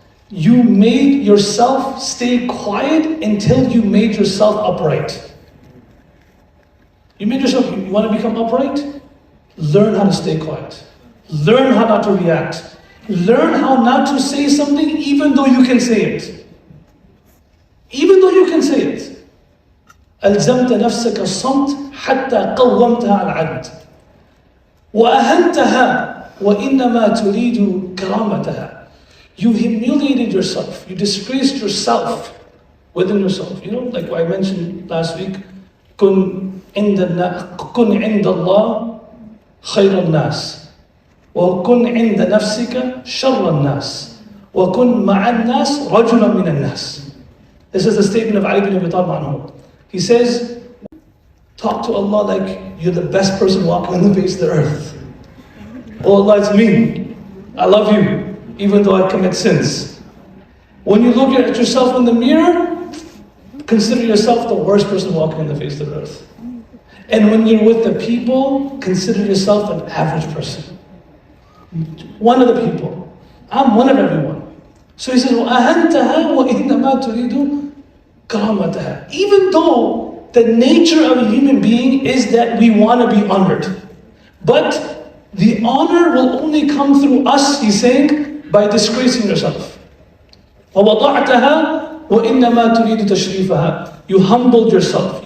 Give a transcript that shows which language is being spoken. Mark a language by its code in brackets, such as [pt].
[en] You made yourself stay quiet until you made yourself upright. You made yourself, you want to become upright? Learn how to stay quiet. Learn how not to react. Learn how not to say something even though you can say it. Even though you can say it. [ar] ألزمت نفسك الصمت حتى قومتها على العدل وأهنتها وإنما تريد كرامتها. [en] You humiliated yourself. You disgraced yourself within yourself. You know, like I mentioned last week, [ar] كن عند الله خير الناس وكن عند نفسك شر الناس وكن مع الناس رجلا من الناس. [en] This is the statement of Ali bin Abi Talib anhu. He says, talk to Allah like you're the best person walking on the face of the earth. Oh Allah, it's me. I love you, even though I commit sins. When you look at yourself in the mirror, consider yourself the worst person walking on the face of the earth. And when you're with the people, consider yourself an average person. One of the people. I'm one of everyone. So he says, [ar] وَأَهَنْتَهَا وَإِنَّمَا تُرِيدُ كَرَامَتَهَا. [en] Even though the nature of a human being is that we want to be honored. But the honor will only come through us, he's saying, by disgracing yourself. [ar] وَوَضَعْتَهَا وَإِنَّمَا تُرِيدُ تَشْرِيفَهَا. [en] You humbled yourself.